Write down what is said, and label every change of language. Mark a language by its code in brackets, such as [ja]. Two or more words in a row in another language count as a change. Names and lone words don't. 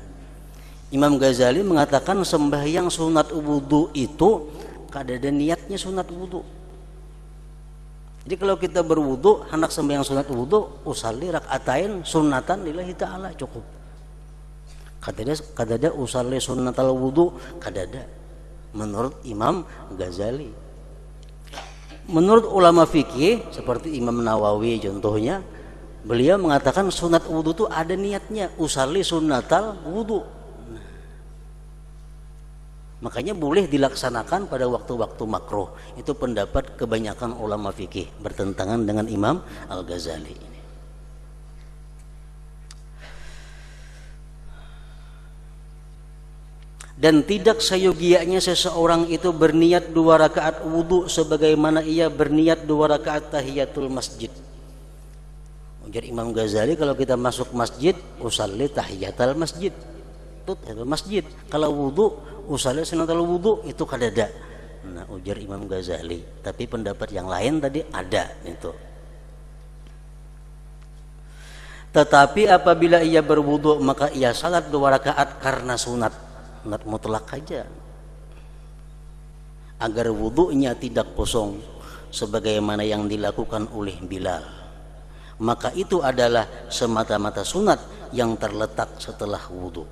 [bjn] Imam Ghazali mengatakan sembahyang sunat wudu itu kada ada niatnya sunat wudu. Jadi kalau kita berwudu hendak sembahyang sunat wudu, [ar] أصلي ركعتين سنة لله تعالى, [bjn] cukup. Kada ada [ar] أصلي سنة الوضوء, [bjn] kada ada menurut Imam Ghazali. [id] Menurut ulama fikih seperti Imam Nawawi contohnya, beliau mengatakan sunat wudu itu ada niatnya, [ar] أصلي سنة الوضوء. [id] Makanya boleh dilaksanakan pada waktu-waktu makruh. Itu pendapat kebanyakan ulama fikih, bertentangan dengan Imam Al-Ghazali. Dan tidak sayogianya seseorang itu berniat 2 rakaat wudu sebagaimana ia berniat 2 rakaat tahiyatul masjid. [bjn] Ujar Imam Ghazali, kalau kita masuk masjid, [ar] أصلي تحية المسجد, [bjn] tahiyatul masjid. Kalau wudu, [ar] أصلي سنة الوضوء, [bjn] itu kada ada. Nah, ujar Imam Ghazali. [id] Tapi pendapat yang lain tadi ada itu. Tetapi apabila ia berwudu maka ia salat 2 rakaat karena sunat mutlak saja, agar wudunya tidak kosong sebagaimana yang dilakukan oleh Bilal, maka itu adalah semata-mata sunat yang terletak setelah wudu.